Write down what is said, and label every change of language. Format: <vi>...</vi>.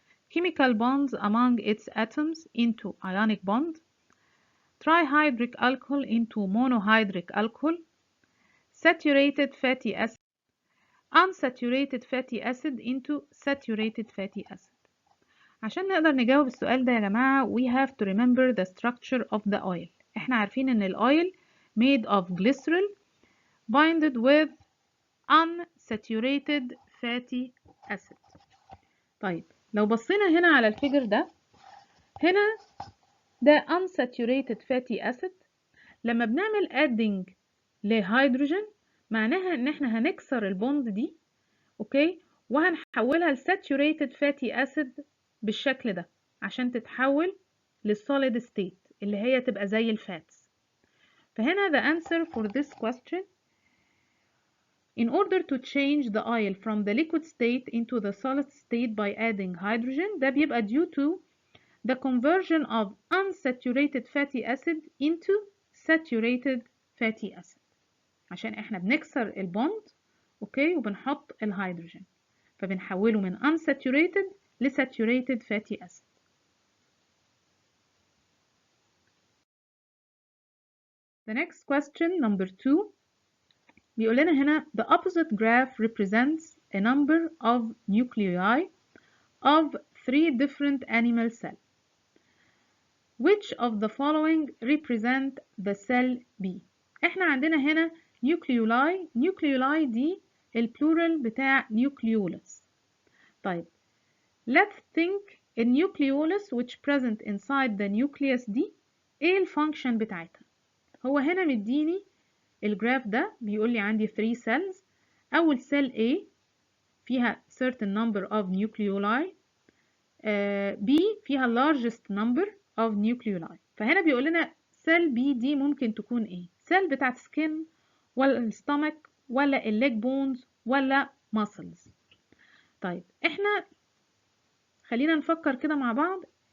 <en>Chemical bonds among its atoms into ionic bond, trihydric alcohol into monohydric alcohol, saturated fatty acid, unsaturated fatty acid into saturated fatty acid.</en> <ar>عشان نقدر نجاوب السؤال ده يا جماعة</ar> <en>we have to remember the structure of the oil.</en> <ar>احنا عارفين ان الاويل</ar> <en>made of glycerol binded with unsaturated fatty acid.</en> <ar>طيب لو بصينا هنا على الفيجر ده، هنا ده unsaturated fatty acid. لما بنعمل adding لهيدروجين معناها ان احنا هنكسر البوند دي، اوكي، وهنحولها لساتوريتد فاتي اسيد بالشكل ده عشان تتحول للسوليد ستيت اللي هي تبقى زي الفاتس.</ar> <en>فهنا the answer for this question, in order to change the oil from the liquid state into the solid state by adding hydrogen,</en> <ar>ده بيبقى</ar> <en>due to the conversion of unsaturated fatty acid into saturated fatty acid.</en> <ar>عشان احنا بنكسر البوند، اوكي، وبنحط الهيدروجين فبنحوله من unsaturated ل saturated fatty acid.</ar> <en>The next question number 2</en> <ar>بيقول لنا هنا</ar> <en>the opposite graph represents a number of nuclei of 3 different animal cells. Which of the following represent the cell B?</en> <ar>احنا عندنا هنا nucleoli دي البلورال بتاع nucleolus. طيب</ar> <en>let's think a nucleolus which present inside the nucleus</en> <ar>دي ايه الفانكشن بتاعتها؟ هو هنا مديني الجراف ده بيقول لي عندي 3 cells.</ar> <en>اول cell A</en> <ar>فيها</ar> <en>certain number of nucleoli, B فيها largest number of nucleoli.</en> <ar>فهنا بيقول لنا cell B دي ممكن تكون ايه؟ cell بتاعت skin ولا الستومك ولا الليج بونز ولا muscles. طيب احنا خلينا نفكر كده مع بعض.</ar>